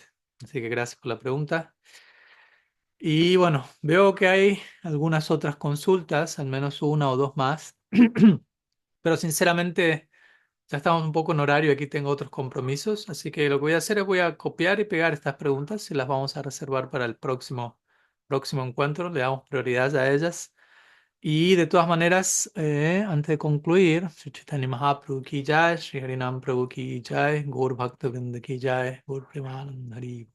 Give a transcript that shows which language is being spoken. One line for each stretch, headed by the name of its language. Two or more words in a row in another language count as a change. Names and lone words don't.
Spanish: Así que gracias por la pregunta. Y bueno, veo que hay algunas otras consultas, al menos una o dos más, pero sinceramente ya estamos un poco en horario, aquí tengo otros compromisos, así que lo que voy a hacer es voy a copiar y pegar estas preguntas y las vamos a reservar para el próximo encuentro, le damos prioridad a ellas. Y de todas maneras, antes de concluir,
Sanskrit: श्री चैतन्य महाप्रभु की जय, श्री हरिनाम प्रभु की जय, गौर भक्त वृन्द की जय, गौर प्रेमानन्द हरि.